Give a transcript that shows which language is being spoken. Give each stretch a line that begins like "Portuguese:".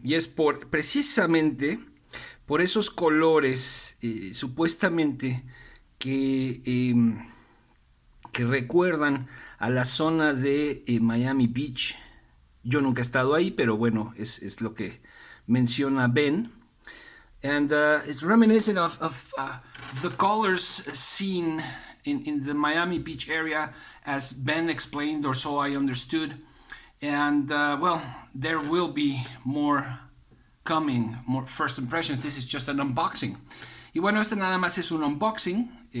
Spanish: Y es precisamente por esos colores supuestamente que recuerdan a la zona de Miami Beach. Yo nunca he estado ahí, pero bueno, es lo que menciona Ben.
English: And it's reminiscent of the colors seen in the Miami Beach area, as Ben explained, or so I understood. And well, there will be more coming, more first impressions. This is just an unboxing.
Spanish: Y bueno, nada más es un unboxing.